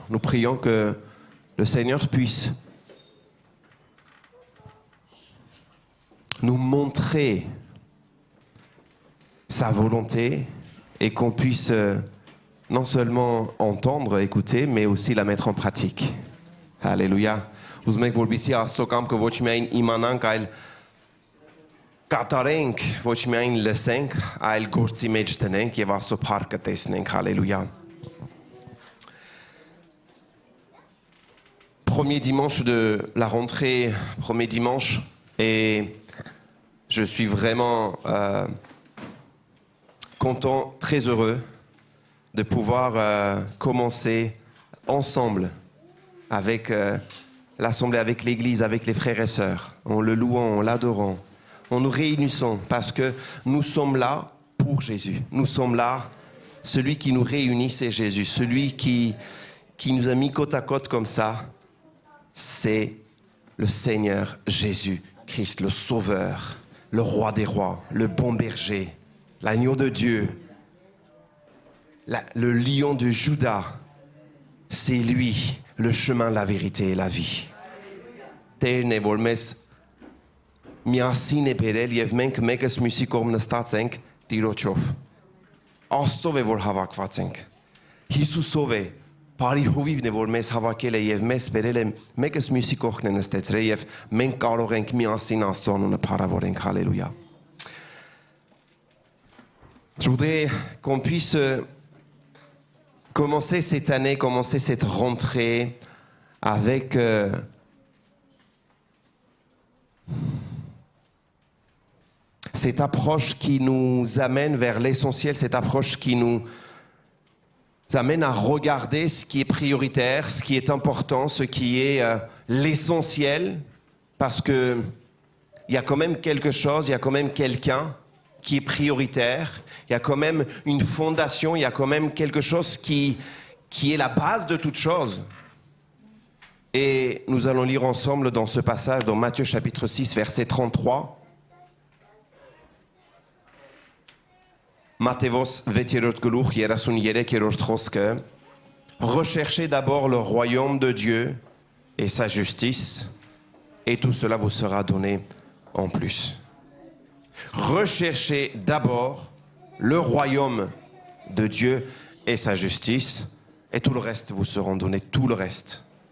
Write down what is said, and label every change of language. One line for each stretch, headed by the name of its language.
French: Nous prions que le Seigneur puisse nous montrer sa volonté et qu'on puisse non seulement entendre, écouter, mais aussi la mettre en pratique. Alléluia.
Armenian: Ուզում ենք որպեսզի Աստծո կամքը ոչ միայն իմանանք, այլ կատարենք, ոչ միայն լսենք, այլ գործի մեջ դնենք եւ Աստծո փառքը տեսնենք. Alléluia.
French: Premier dimanche de la rentrée, premier dimanche, et je suis vraiment content, très heureux de pouvoir commencer ensemble avec l'assemblée, avec l'église, avec les frères et sœurs, en le louant, en l'adorant, en nous réunissant parce que nous sommes là pour Jésus. Nous sommes là, celui qui nous réunit, c'est Jésus. Celui qui nous a mis côte à côte comme ça, c'est le Seigneur Jésus-Christ, le Sauveur, le Roi des rois, le bon berger, l'agneau de Dieu, le lion de Juda. C'est lui, le chemin, la vérité et la vie.
Armenian: Տերն է, որ մեզ միասին է բերել եւ մենք մեկս մյուսի կողմ նստած ենք Տիրոջով։ Աստծով է, որ հավաքված ենք։ Հիսուսով է, բարի հովիվն է, որ մեզ հավաքել է եւ մեզ բերել է մեկս մյուսի կողքն է նստեցրել եւ մենք կարող ենք միասին Աստծո անունը փառավորենք։ Alléluia.
French: Je voudrais qu'on puisse commencer cette année, commencer cette rentrée avec cette approche qui nous amène vers l'essentiel, cette approche qui nous amène à regarder ce qui est prioritaire, ce qui est important, ce qui est l'essentiel, parce que il y a quand même quelque chose, il y a quand même quelqu'un qui est prioritaire, il y a quand même une fondation, il y a quand même quelque chose qui est la base de toute chose. Et nous allons lire ensemble dans ce passage, dans Matthieu chapitre 6, verset 33.
Armenian: Matthéos 6-րդ գլուխ 33-րդ խոսքը.
French: Recherchez d'abord le royaume de Dieu et sa justice, et tout cela vous sera donné en plus. Recherchez d'abord le royaume de Dieu et sa justice, et tout le reste vous sera donné, tout le reste.